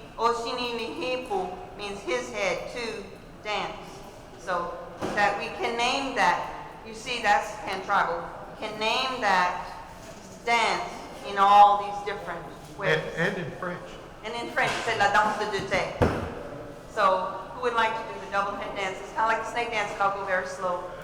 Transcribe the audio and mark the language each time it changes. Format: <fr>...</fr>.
<en>Osinili Hipu means his head to dance. So that we can name that. You see, that's pan-tribal. We can name that dance in all these different ways. And in French. And in French,</en> <fr>c'est la danse de deux têtes.</fr> <en>So who would like to do the double head dance? It's kind of like the snake dance, but I'll go very slow.</en>